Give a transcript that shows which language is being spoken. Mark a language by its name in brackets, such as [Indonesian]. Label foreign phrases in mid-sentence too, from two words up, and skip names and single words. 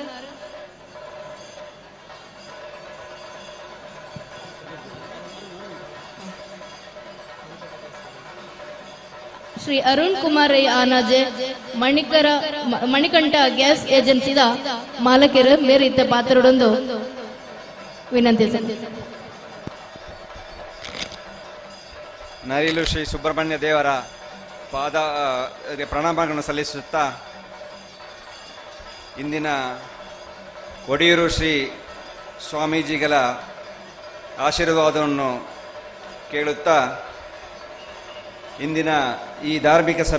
[Tulu] ಶ್ರೀ ಅರುಣ್ ಕುಮಾರ್ ರೈ ಆನಾಜೆ ಮಣಿಕಂಠ ಗ್ಯಾಸ್ ಏಜೆನ್ಸಿದ ಮಾಲಕರು ಮೇರು ಇತ್ತೆ ಪಾತ್ರಡೊಂದು ವಿನಂತಿ. [Kannada] ನರಿಲು ಶ್ರೀ ಸುಬ್ರಹ್ಮಣ್ಯ ದೇವರ ಪ್ರಣಾಮಗಳನ್ನು ಸಲ್ಲಿಸುತ್ತಾ ಇಂದಿನ ಒಡಿಯೂರು ಶ್ರೀ ಸ್ವಾಮೀಜಿಗಳ ಆಶೀರ್ವಾದವನ್ನು ಕೇಳುತ್ತಾ ಇಂದಿನ ಈ ಧಾರ್ಮಿಕ